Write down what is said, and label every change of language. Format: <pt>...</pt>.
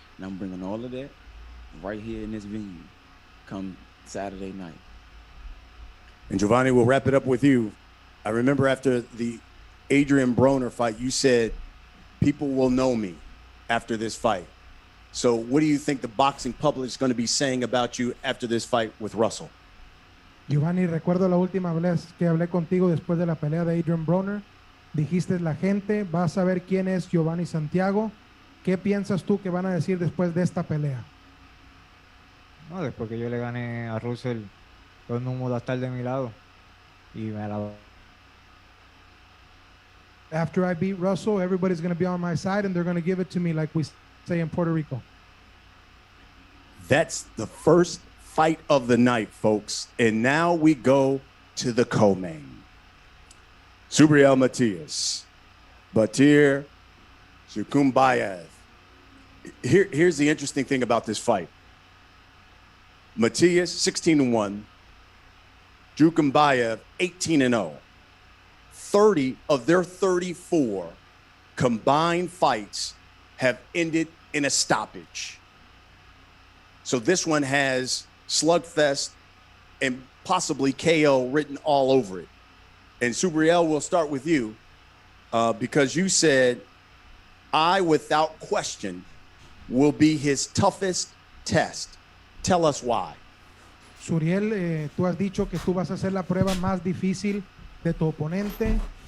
<en>And I'm bringing all of that right here in this venue come Saturday night. And Giovanni, we'll wrap it up with you. I remember after the Adrian Broner fight, you said, people will know me after this fight. So what do you think the boxing public is going to be saying about you after this fight with Russell?</en> <es>Giovanni, recuerdo la última vez que hablé contigo después de la pelea de Adrian Broner. Dijiste, la gente va a saber quién es Giovanni Santiago. ¿Qué piensas tú que van a decir después de esta pelea? No, después que yo le gané a Russell, todo el mundo va a estar de mi lado. Y me la...</es> <en>After I beat Russell, everybody's going to be on my side and they're going to give it to me like we say in Puerto Rico. That's the first fight of the night, folks. And now we go to the co-main. Subriel Matias, Batir Shukumbayev. Here's the interesting thing about this fight. Matias, 16-1. Shukumbayev, 18-0. 30 of their 34 combined fights have ended in a stoppage. So this one has slugfest and possibly KO written all over it. And Subriel, we'll start with you because you said, I, without question, will be his toughest test. Tell us why.</en> <es>Suriel, tú has dicho que tú vas a hacer la prueba más difícil de tu oponente.</es>